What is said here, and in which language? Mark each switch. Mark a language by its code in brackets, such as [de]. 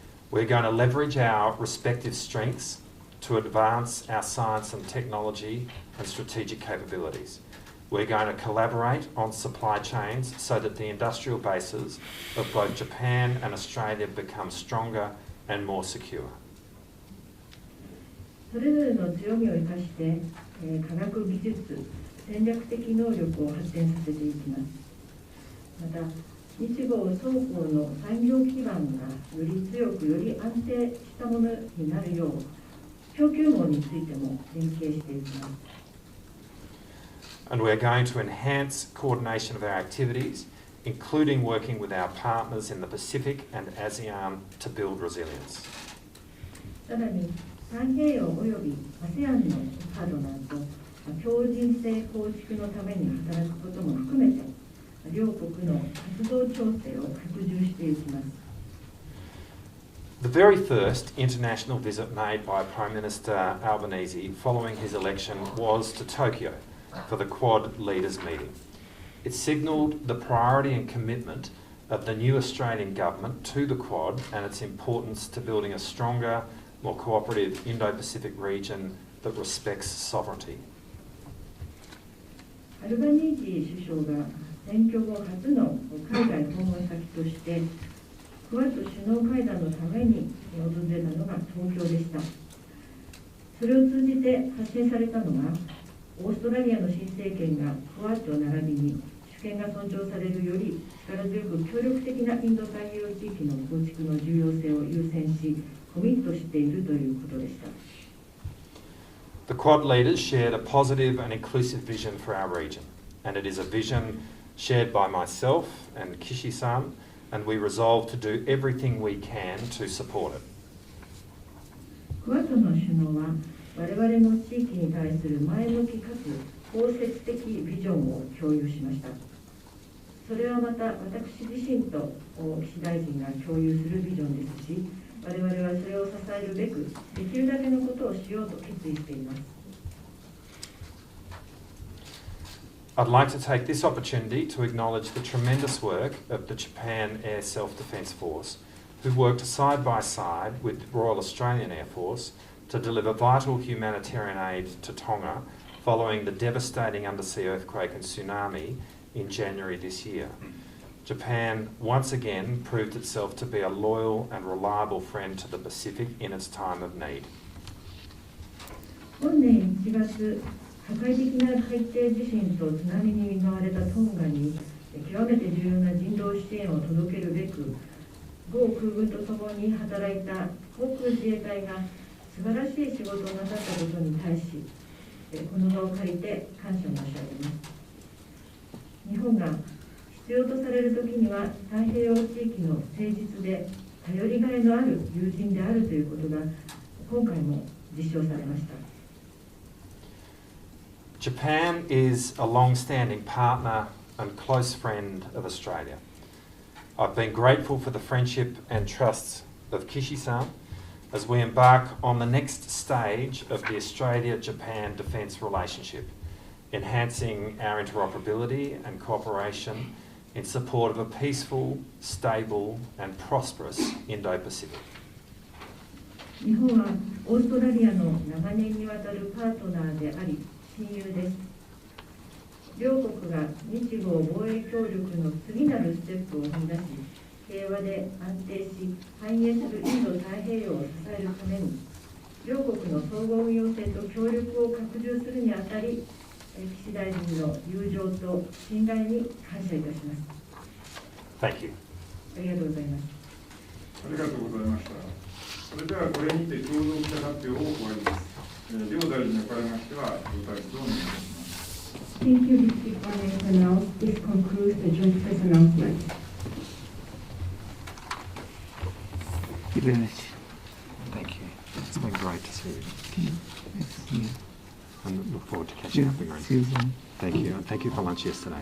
[en] We're going to leverage our respective strengths to advance our science and technology and strategic capabilities. We're going to collaborate on supply chains so that the industrial bases of both Japan and Australia become stronger and more secure. [ja] それぞれの強みを生かして、科学技術、戦略的能力を発展させていきます。また、日豪双方の産業基盤がより強く、より安定したものになるよう、供給網についても連携していきます。 [en] And we're going to enhance coordination of our activities, including working with our partners in the Pacific and ASEAN to build resilience. [ja] さらに、太平洋および ASEAN のパートナーと強靭性構築のために働くことも含めて、両国の活動調整を拡充していきます。 [en] The very first international visit made by Prime Minister Albanese following his election was to Tokyo for the Quad leaders meeting. It signalled the priority and commitment of the new Australian government to the Quad and its importance to building a stronger, more cooperative Indo-Pacific region that respects sovereignty. [ja] アルバニージー首相が選挙後初の海外訪問先としてクアッド首脳会談のために訪れたのが東京でした。それを通じて発信されたのがオーストラリアの新政権がクアッド並びに主権が尊重されるより力強く協力的なインド太平洋地域の構築の重要性を優先しコミットしているということでした。 [en] The Quad leaders shared a positive and inclusive vision for our region, and it is a vision shared by myself and Kishi-san, and we resolve to do everything we can to support it. [ja] クアッドの首脳は我々の地域に対する前向きかつ包摂的ビジョンを共有しました。それはまた私自身と岸大臣が共有するビジョンですし、我々はそれを支えるべくできるだけのことをしようと決意しています。 [en] I'd like to take this opportunity to acknowledge the tremendous work of the Japan Air Self-Defence Force, who worked side by side with the Royal Australian Air Force to deliver vital humanitarian aid to Tonga following the devastating undersea earthquake and tsunami in January this year. Japan once again proved itself to be a loyal and reliable friend to the Pacific in its time of need. [ja] 本年1月、破壊的な海底地震と津波に見舞われたトンガに極めて重要な人道支援を届けるべく、豪空軍とともに働いた航空自衛隊が素晴らしい仕事をなさったことに対し、この場を借りて感謝申し上げます。日本が必要とされるときには太平洋地域の誠実で頼りがいのある友人であるということが今回も実証されました。 [en] Japan is a long-standing partner and close friend of Australia. I've been grateful for the friendship and trust of Kishi-san as we embark on the next stage of the Australia-Japan defence relationship, enhancing our interoperability and cooperation in support of a peaceful, stable and prosperous Indo-Pacific. [ja] 日本はオーストラリアの長年にわたるパートナーであり親友です。両国が日豪防衛協力の次なるステップを踏み出し、平和で安定し繁栄するインド太平洋を支えるために、両国の相互運用性と協力を拡充するにあたり、岸大臣の友情と信頼に感謝いたします。 [en] Thank you. [ja] ありがとうございます。ありがとうございました。それではこれにて共同記者発表を終わります。両大臣におかれましては、ご退出をお願いします。 [en] Thank you, Mr. Prime. This concludes the joint press announcement. Thank you very much. Thank you. It's been great to see you. Yes, And look forward to catching up again. see you soon. Thank you. And thank you for lunch yesterday.